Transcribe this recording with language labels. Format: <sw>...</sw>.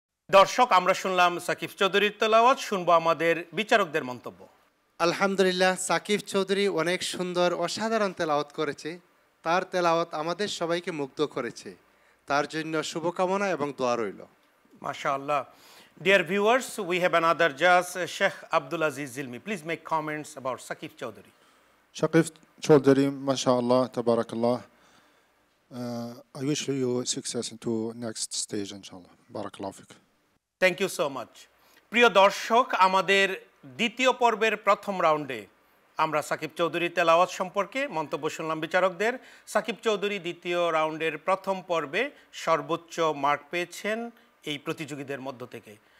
<bn>দর্শক, আমরা শুনলাম সাকিব চৌধুরীর তেলাওয়াত, শুনবো আমাদের বিচারকদের মন্তব্য। আলহামদুলিল্লাহ, সাকিব চৌধুরী অনেক সুন্দর অসাধারণ তেলাওয়াত করেছে। তার তেলাওয়াত আমাদের সবাইকে মুগ্ধ করেছে। তার জন্য শুভকামনা এবং দোয়া রইল।</bn> <ar>মাশাআল্লাহ।</ar> <en>Dear viewers, we have another judge, Sheikh Abdul Aziz Zilmi. Please make comments about Sakif Chowdhury. Shaqif Chaudhary, mashallah,</en> <ar>tabarakallah.</ar> <en>I wish you success into next stage, inshallah.</en> <ar>Barakallahu fik.</ar> <en>Thank you so much.</en> <bn>প্রিয় দর্শক, আমাদের দ্বিতীয় পর্বের প্রথম রাউন্ডে আমরা সাকিব চৌধুরী তেলাওয়াত সম্পর্কে মন্তব্য শুনলাম বিচারকদের। সাকিব চৌধুরী দ্বিতীয় রাউন্ডের প্রথম পর্বে সর্বোচ্চ মার্ক পেয়েছেন এই প্রতিযোগীদের মধ্য থেকে।</bn>